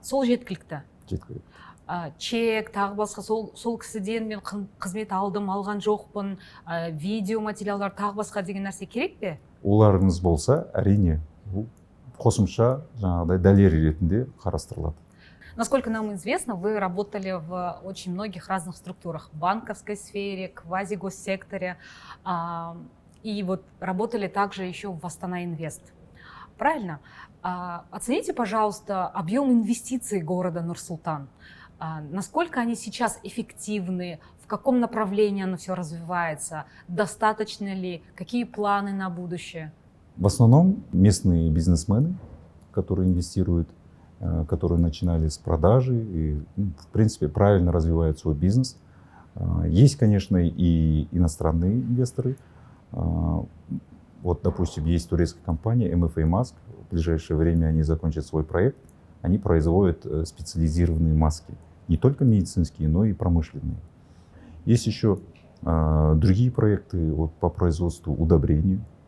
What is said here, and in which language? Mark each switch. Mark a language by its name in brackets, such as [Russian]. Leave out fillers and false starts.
[Kazakh] Сол жеткілікті. Жеткілікті. Чек, тағы басқа сол кісіден мен қызмет алған жоқпын, видео материалдар тағы басқа деген нәрсе керек пе? Оларыңыз болса, әрине, қосымша жаңағыдай дәлел ретінде қарастырылады. [Russian] Насколько нам известно, вы работали в очень многих разных структурах, в банковской сфере, квазигоссекторе, и вот работали также еще в Астана Инвест. Правильно? Оцените, пожалуйста, объем инвестиций города Нур-Султан. Насколько они сейчас эффективны, в каком направлении оно все развивается, достаточно ли, какие планы на будущее? В основном местные бизнесмены, которые инвестируют, которые начинали с продажи и, в принципе, правильно развивают свой бизнес. Есть, конечно, и иностранные инвесторы. Вот, допустим, есть турецкая компания MFA Mask. В ближайшее время они закончат свой проект. Они производят специализированные маски. Не только медицинские, но и промышленные. Есть еще другие проекты вот, по производству удобрений.